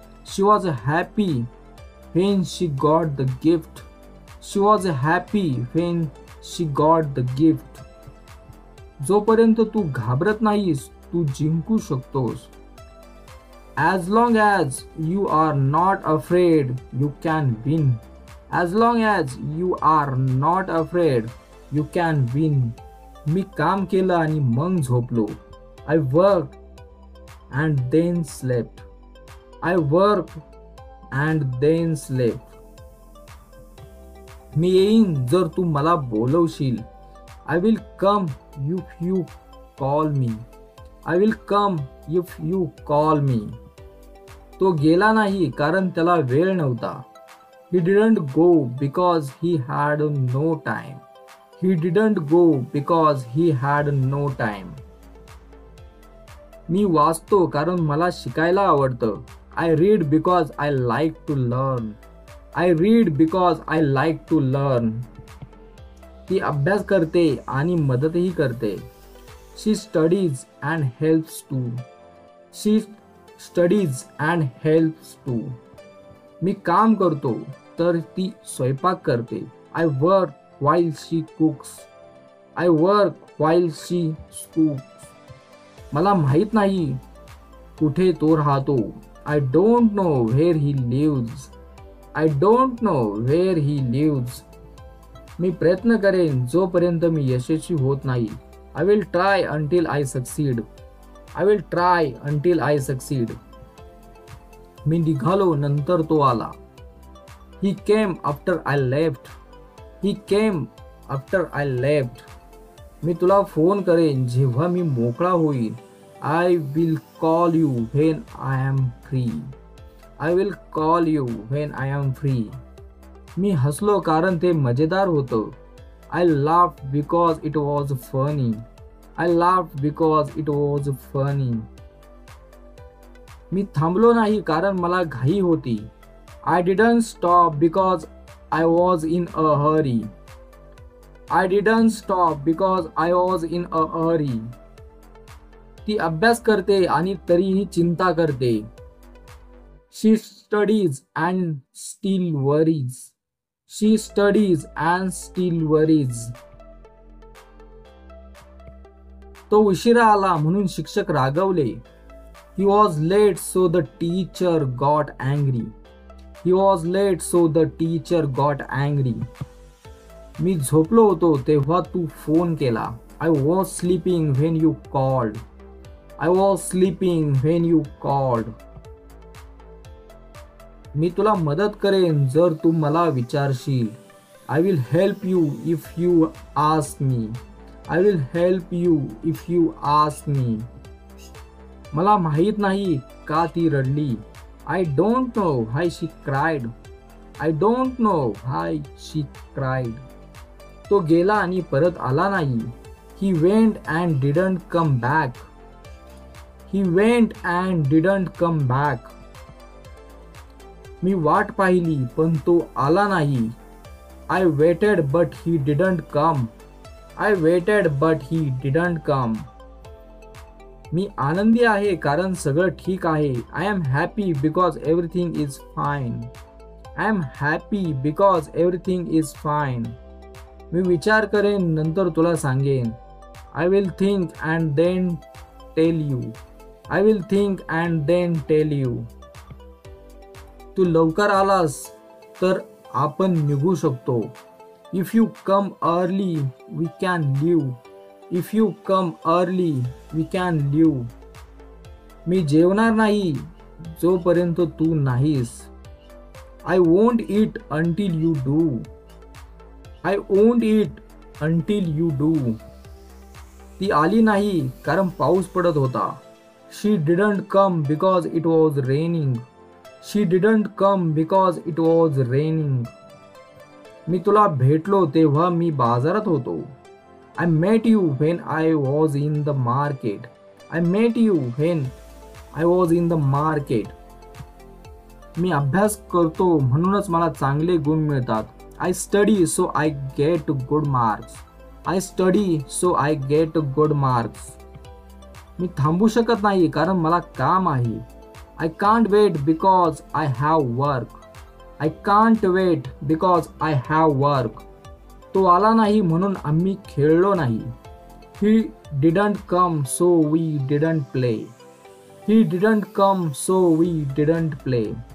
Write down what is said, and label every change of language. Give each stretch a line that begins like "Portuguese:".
English: She was happy when she got the gift. She was happy when she got the gift.
Marathi: जोपर्यंत तू घाबरत नाहीस तू जिंकू शकतोस.
English: As long as you are not afraid, you can win. As long as you are not afraid, you can win.
Marathi: मी काम केलं आणि मग झोपलो.
English: I worked and then slept. I worked and then slept.
Marathi: मी येईन जर तू मला बोलवशील.
English: I will come if you call me. I will come if you call me.
Marathi: तो गेला नाही कारण त्याला वेळ नव्हता.
English: He didn't go because he had no time. He didn't go because he had no time.
Marathi: मी वाचतो कारण मला शिकायला आवडतं.
English: I read because I like to learn. I read because I like to learn.
Marathi: ती अभ्यास करते आणि मदतही करते.
English: She studies and helps too. She studies and helps too.
Marathi: मी काम करतो तर ती स्वयंपाक करते.
English: I work while she cooks. I work while she cooks.
Marathi: मला माहित नाही कुठे तो राहतो.
English: I don't know where he lives. I don't know where he lives.
Marathi: मी प्रयत्न करेन जोपर्यंत मी यशस्वी होत नाही.
English: I will try until I succeed. I will try until I succeed.
Marathi: मी निघालो नंतर तो आला.
English: He came after I left. He came after I left.
Marathi: मी तुला फोन करेन जेव्हा मी मोकळा होईन.
English: I will call you when I am free. I will call you when I am free.
Marathi: मी हसलो कारण ते मजेदार होतं.
English: I laughed because it was funny. I laughed because it was funny.
Marathi: मी थांबलो नाही कारण मला घाई होती.
English: I didn't stop because I was in a hurry. I didn't stop because I was in a hurry.
Marathi: ती अभ्यास करते आणि तरीही चिंता करते.
English: She studies and still worries. She studies and still worries.
Marathi: तो उशिरा आला म्हणून शिक्षक रागवले.
English: He was late so the teacher got angry. He was late so the teacher got angry.
Marathi: मी झोपलो होतो तेव्हा तू फोन केला.
English: I was sleeping when you called. I was sleeping when you called.
Marathi: मी तुला मदत करेन जर तू मला विचारशील.
English: I will help you if you ask me. I will help you if you ask me.
Marathi: मला माहित नाही का ती रडली.
English: I don't know why she cried. I don't know why she cried.
Marathi: तो गेला आणि परत आला नाही.
English: He went and didn't come back. He went and didn't come back.
Marathi: मी वाट पाहिली पण तो आला नाही.
English: I waited but he didn't come. I waited but he didn't come.
Marathi: मी आनंदी आहे कारण सगळं ठीक आहे.
English: I am happy because everything is fine. I am happy because everything is fine.
Marathi: मी विचार करेन नंतर तुला सांगेन.
English: I will think and then tell you. I will think and then tell you.
Marathi: तू लवकर आलास तर आपण निघू शकतो.
English: If you come early, we can leave. If you come early, we can leave.
Marathi: मी जेवणार नाही जोपर्यंत तू नाहीस.
English: I won't eat until you do. I won't eat until you do.
Marathi: ती आली नाही कारण पाऊस पडत होता.
English: She didn't come because it was raining. She didn't come because it was raining.
Marathi: मी तुला भेटलो तेव्हा मी बाजारात होतो.
English: I met you when I was in the market. I met you when I was in the market.
Marathi: मी अभ्यास करतो म्हणूनच मला चांगले गुण मिळतात.
English: I study so I get good marks. I study so I get good marks.
Marathi: मी थांबू शकत नाही कारण मला काम आहे.
English: I can't wait because I have work. I can't wait because I have work.
Marathi: तो आला नाही म्हणून आम्ही खेळलो नाही.
English: He didn't come so we didn't play. He didn't come so we didn't play.